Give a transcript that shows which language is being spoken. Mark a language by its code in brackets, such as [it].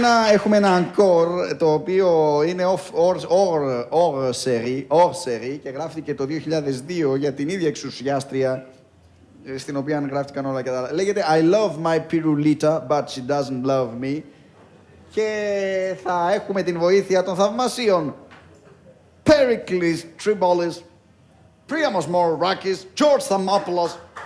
[el] Έχουμε ένα encore, το οποίο είναι hors série και γράφτηκε το 2002 για την ίδια εξουσιάστρια, στην οποία γράφτηκαν όλα και τα άλλα. Λέγεται [en] I love my pirulita, but she doesn't love me. [el] Και θα έχουμε την βοήθεια των θαυμασίων Pericles Tribolis, Priamos Morakis, George Thamopoulos.